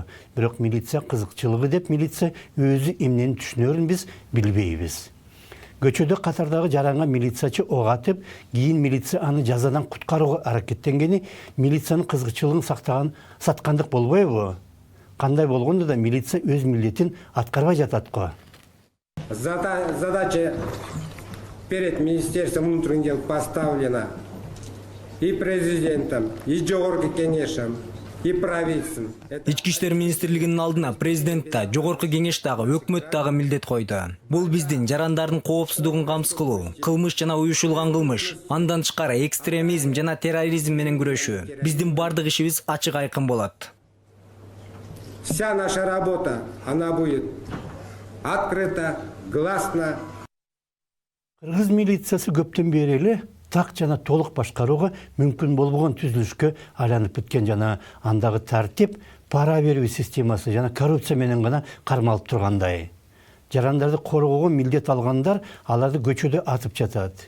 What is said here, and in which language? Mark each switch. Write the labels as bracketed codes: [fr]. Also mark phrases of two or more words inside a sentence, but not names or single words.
[ky] Бирок милиция кызыкчылыгы деп милиция өзү эмнени түшүнөрүн биз билбейбиз. Көчөдө катардагы жаранга милициячы ок атып, кийин милиция аны жазадан куткарууга аракеттенгени милициянын кызыкчылыгын саткандык болбойбу? Кандай болгондо да милиция өз милдетин аткарбай жатат го. [ru] Задача перед Министерством внутренних дел поставлена и президентом, и жогорку кеңешем, и правительством. [ky] Ички иштер министрлигинин алдына президент да, жогорку кеңеш дагы, өкмөт дагы милдет койду. Бул биздин жарандардын коопсуздугун камсыз кылуу, кылмыш жана уюшулган кылмыш, андан тышкары экстремизм жана терроризм менен күрөшүү. Биздин бардык ишибиз ачык айкын болот. [ru] Вся наша работа, она будет открыта, гласна. [ky] Кыргыз милициясы көптөн бери эле так жана толук башкарууга мүмкүн болбогон түзүлүшкө айланып кеткен жана андагы тартип, пара берүү системасы жана коррупция менен гана кармалып тургандай. Жарандарды коргоого милдет алгандар аларды көчөдө атып жатат.